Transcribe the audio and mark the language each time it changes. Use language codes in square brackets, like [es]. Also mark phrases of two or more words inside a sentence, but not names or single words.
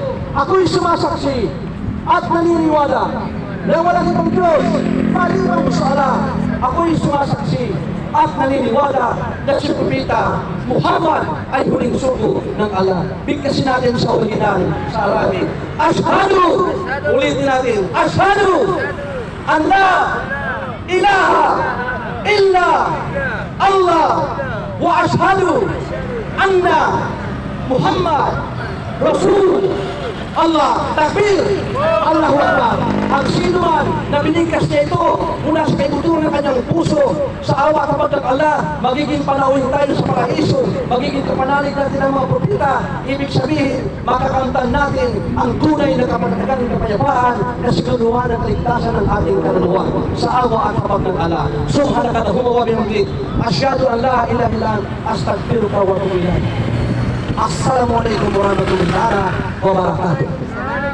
[tl] Ako'y sumasaksi at naniniwala na wala itong Diyos maliban sa Allah. Ako'y sumasaksi at naniniwala na si Propeta Muhammad ay huling sugo ng Allah. Bigkasin natin sa original, sa Arabic. Ashhadu! Ulitin natin. Ashhadu! [ar] أن لا إله إلا الله وأشهد أن محمدا رسول الله. تكبير! الله أكبر! [tl] Ang sino man na binigkas niya ito mula sa kaibuturan ng kanyang puso, sa awa at habag ng Allah, magiging panauhin tayo sa paraiso, magiging kapanalig natin ang mga propeta. Ibig sabihin, makakamtan natin ang tunay na kapatagagan ng kapayapaan na siguluhan ang kaligtasan ng ating kaluluwa sa awa at habag ng Allah. [ar] سبحانك اللهم وبحمدك أشهد أن لا إله إلا أنت أستغفرك وأتوب إليك. السلام عليكم ورحمة الله وبركاته.